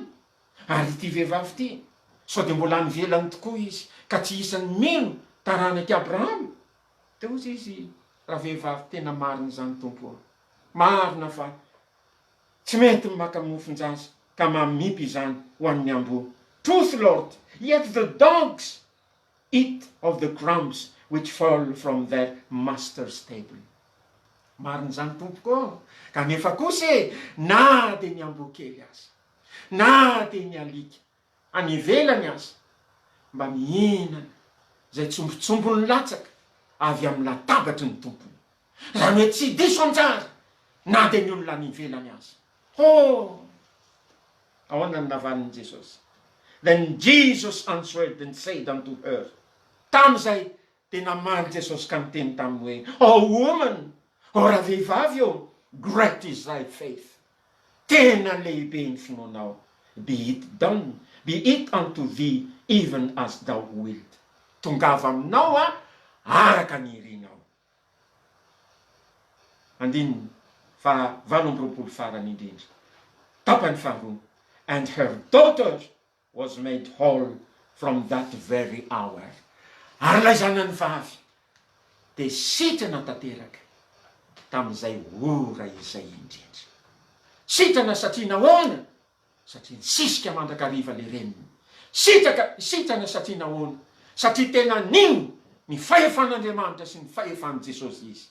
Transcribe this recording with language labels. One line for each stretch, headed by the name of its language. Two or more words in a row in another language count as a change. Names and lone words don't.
Malagasy: Ary ity vehivavy ity sao dia mbola nivelany tokoa izy ka tsy isan'ny mino taranaky Abraham. Dia ozy izy raha vehivavy tena marina zany tompo. Marina fa tsy mety maka mofon-jaza ka mamipy izany ho an'ny amboa.
English: Truth Lord, yet the dogs eat of the crumbs which fall from their master's table.
Malagasy: Marina zany tompoko. Kanefa kosa na dia ny amboa kely aza, na dia ny alika any ivelany aza, mba mihinana zay tsombotsombony latsaka avy amin'ny latabatry ny tompony. Zany hoe tsy diso anjara na dia ny olona any ivelany aza. ahoana ny navanin'i Jesosy.
English: Then Jesus answered and said unto her.
Malagasy: Tamin'izay dia namaly Jesosy ka niteny taminy hoe,
English: oh woman,
Malagasy: raha vehivavy eo,
English: great is thy faith.
Malagasy: Tena lehibe ny finoanao.
English: Be it done, be it unto thee even as thou wilt.
Malagasy: Tongava aminao araka ny irinao. Andininy fa 8 farany indrindra. Tapany faharoa.
English: And her daughter was made whole from that very hour.
Malagasy: Ary ilay zanany vavy dia sitrana tanteraka tamin'izay ora izay indrindra. Sitrana satria nahoana? Satria nisisika mandrakariva le reniny. Sitrana satria nahoana? Satria tena nino ny fahefan'Andriamanitra sy ny fahefan'i Jesosy izy.